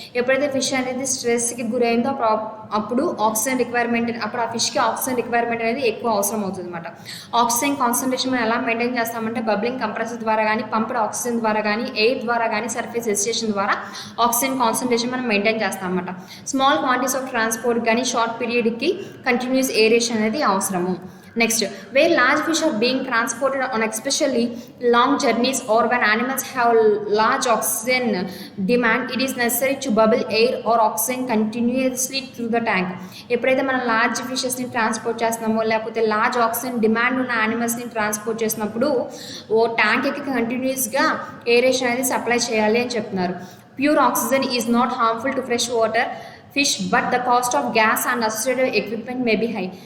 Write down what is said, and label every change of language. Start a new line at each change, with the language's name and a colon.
Telugu: ఎప్పుడైతే ఫిష్ అనేది స్ట్రెస్కి గురైందో అప్పుడు ఆ ఫిష్కి ఆక్సిజన్ రిక్వైర్మెంట్ అనేది ఎక్కువ అవసరం అవుతుంది అనమాట. ఆక్సిజన్ కాన్సన్ట్రేషన్ మనం ఎలా మెయింటైన్ చేస్తామంటే బబ్లింగ్ కంప్రెసర్ ద్వారా కానీ పంప్డ్ ఆక్సిజన్ ద్వారా కానీ ఎయిర్ ద్వారా కానీ సర్ఫేస్ ఎజిటేషన్ ద్వారా ఆక్సిజన్ కాన్సన్ట్రేషన్ మనం మెయింటైన్ చేస్తాం అన్నమాట. స్మాల్ క్వాంటిటీస్ ఆఫ్ ట్రాన్స్పోర్ట్ కానీ షార్ట్ పీరియడ్కి కంటిన్యూస్ ఏరేషన్ అనేది అవసరము.
English: Next, where large fish are being transported on especially long journeys or when animals have large oxygen demand, it is necessary to bubble air or oxygen continuously through the tank.
Telugu: ఎప్పుడైతే మనం large ఫిషెస్ని transport చేస్తున్నామో లేకపోతే large oxygen demand ఉన్న యానిమల్స్ని transport చేసినప్పుడు ట్యాంక్కి కంటిన్యూస్గా aeration అనేది supply చేయాలి అని చెప్తున్నారు.
English: Pure oxygen is not harmful to fresh water fish but the cost of gas and associated equipment may be high.